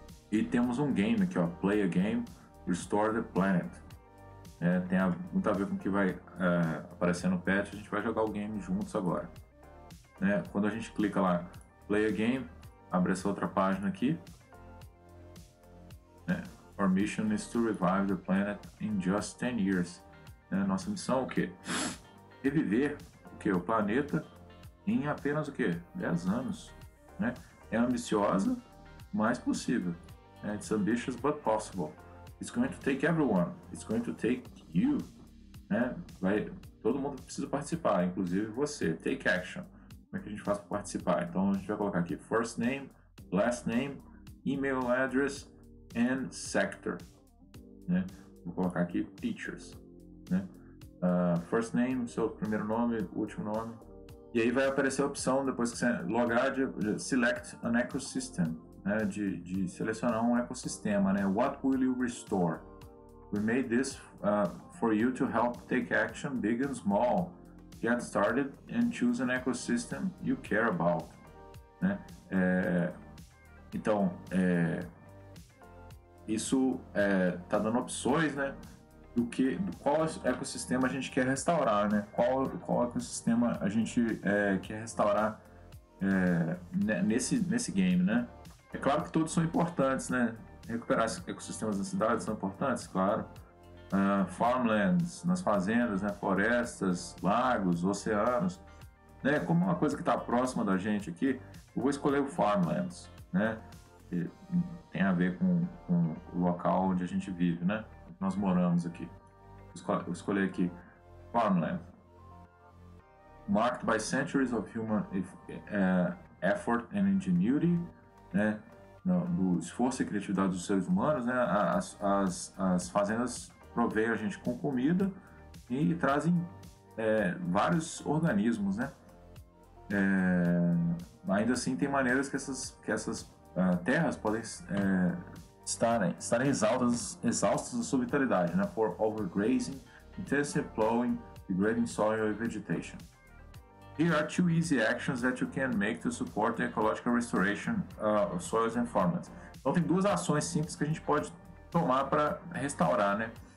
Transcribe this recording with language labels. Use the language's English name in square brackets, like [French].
[Portuguese] E temos um game aqui, ó, Play a Game, Restore the Planet. Tem muito a ver com o que vai aparecer no patch. A gente vai jogar o game juntos agora, né? Quando a gente clica lá, Play a Game, abre essa outra página aqui, né? [English] Our mission is to revive the planet in just 10 years. [Portuguese] Nossa missão é o quê? Reviver o planeta em apenas 10 anos, né? É ambiciosa, mas possível. [English] It's ambitious but possible. It's going to take everyone. It's going to take you, né? [Portuguese] Todo mundo precisa participar, inclusive você. [English] Take action. [Portuguese] Como é que a gente faz para participar? Então a gente vai colocar aqui [English] first name, last name, email address and sector, [Portuguese] né? Vou colocar aqui teachers, né? First name, seu primeiro nome, último nome, E aí vai aparecer a opção, depois que você logar, de Select an Ecosystem, né, de selecionar um ecossistema, né? [English] What will you restore? We made this for you to help take action big and small. Get started and choose an ecosystem you care about, né? [Portuguese] Então, isso está dando opções, né? Do qual ecossistema a gente quer restaurar, né? Qual ecossistema a gente quer restaurar nesse game, né? É claro que todos são importantes, né? Recuperar ecossistemas das cidades são importantes, claro. Farmlands, nas fazendas, né? Florestas, lagos, oceanos, né? Como uma coisa que está próxima da gente aqui, eu vou escolher o Farmlands, né? Que tem a ver com o local onde a gente vive, né? Nós moramos aqui. Eu escolhi aqui Farmland. [English] Marked by centuries of human effort and ingenuity, né? [Portuguese] Do esforço e criatividade dos seres humanos, né? As fazendas provêm a gente com comida e trazem vários organismos, né? Ainda assim, tem maneiras que essas terras podem estarem exaustas da sua vitalidade, né? [English] For overgrazing, intensive plowing, degrading soil and vegetation. Here are 2 easy actions that you can make to support the ecological restoration of soils and farmlands. [Portuguese] Então tem 2 ações simples que a gente pode tomar para restaurar, né?